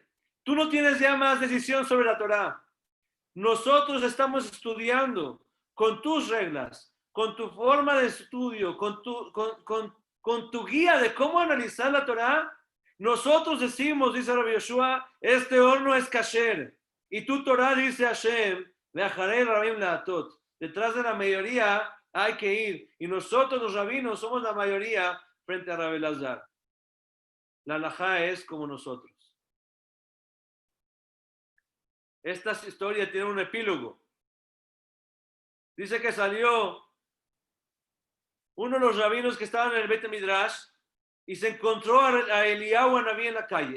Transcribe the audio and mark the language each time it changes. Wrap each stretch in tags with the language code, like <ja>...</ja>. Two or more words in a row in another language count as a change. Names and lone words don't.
<es>Tú no tienes ya más decisión sobre la Torah. Nosotros estamos estudiando con tus reglas, con tu forma de estudio, con tu guía de cómo analizar la Torah. Nosotros decimos, dice Rabbi Yoshua, este horno es kasher. Y tu Torah dice Hashem,</es> <he>ואחרי רבים להטות.</he> <es>Detrás de la mayoría hay que ir. Y nosotros los rabinos somos la mayoría frente a Rabbi Lazar. La halajá es como nosotros. Esta historia tiene un epílogo. Dice que salió uno de los rabinos que estaban en el</es> <he>בית מדרש</he> <es>y se encontró a Eliyahu Anabí en la calle.</es>